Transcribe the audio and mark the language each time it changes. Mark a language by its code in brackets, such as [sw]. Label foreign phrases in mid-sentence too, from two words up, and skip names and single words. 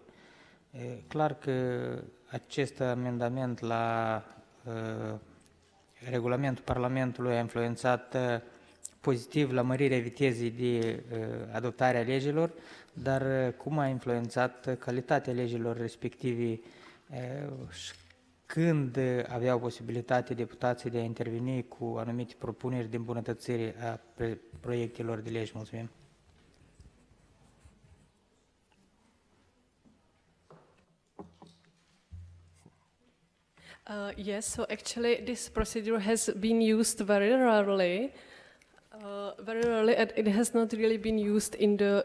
[ro] Clar că acest amendament la regulamentul Parlamentului a influențat pozitiv la mărirea vitezei de adoptare a legilor, dar cum a influențat calitatea legilor respective și când aveau posibilitate deputații de a interveni cu anumite propuneri de îmbunătățire a proiectelor de legi. Mulțumim! [en] Yes, so actually this procedure has been used very rarely, and it has not really been used in the